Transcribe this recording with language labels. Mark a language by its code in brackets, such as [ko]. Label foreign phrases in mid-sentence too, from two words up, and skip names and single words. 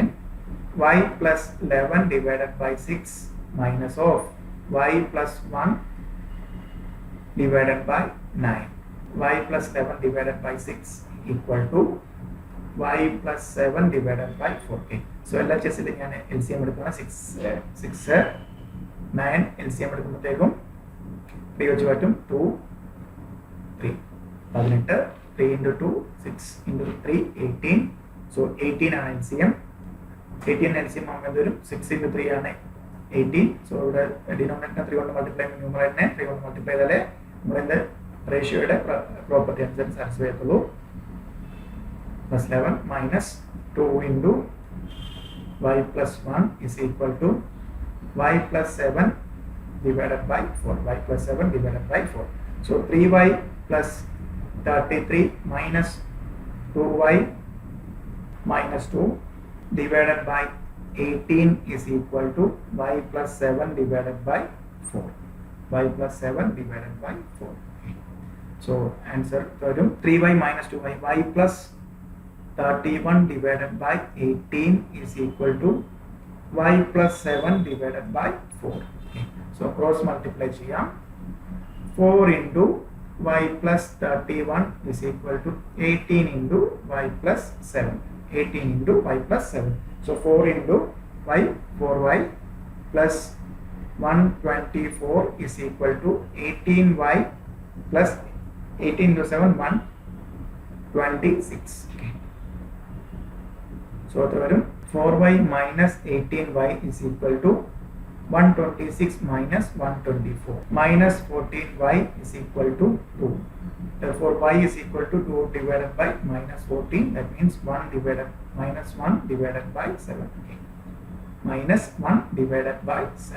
[en] Y plus 11 divided by 6 minus of y plus 1 divided by 9. Y plus 11 divided by 6 equal to y plus 7 divided by 4. Okay. So [ml] എല്ലാ കേസിലും ഞാൻ LCM എടുക്കുന്ന 6 9 LCM എടുക്കുമ്പോഴത്തേക്കും 3 വെച്ച് പറ്റും 2 3 18 3 into 2 6 into 3 18. So 18 ആണ് LCM. 18 LCM ആകുമ്പോൾ വരും 6 into 3 ആണ് 18. സോ ഇവിടെ ഡിനോമിനേറ്റർ 3 കൊണ്ട് മൾട്ടിപ്ലൈ ചെയ്യുമ്പോൾ ന്യൂമറേറ്ററിനെ 3 കൊണ്ട് മൾട്ടിപ്ലൈ ചെയ്താലേ നമ്മളെന്ത് റേഷ്യോയുടെ പ്രോപ്പർട്ടി അനുസരിച്ച് സാറ്റിസ്ഫൈ ചെയ്യത്തുള്ളൂ. [en] Plus 11 minus 2 into y plus 1 is equal to y plus 7 divided by 4. Y plus 7 divided by 4. So 3y plus 33 minus 2y minus 2 divided by 18 is equal to y plus 7 divided by 4. Y plus 7 divided by 4. So answer 3y minus 2y. Y plus 31 divided by 18 is equal to y plus 7 divided by 4. Okay. So cross multiply ചെയ്യാം. 4 into y plus 31 is equal to 18 into y plus 7. 18 into y plus 7. So 4 into y, 4y plus 124 is equal to 18y plus 18 into 7, 126. Okay. So 4y minus 18y is equal to 126 minus 124. Minus 14y is equal to 2. Therefore y is equal to 2 divided by minus 14. That means 1 divided minus 1 divided by 7. Okay. Minus 1 divided by 7.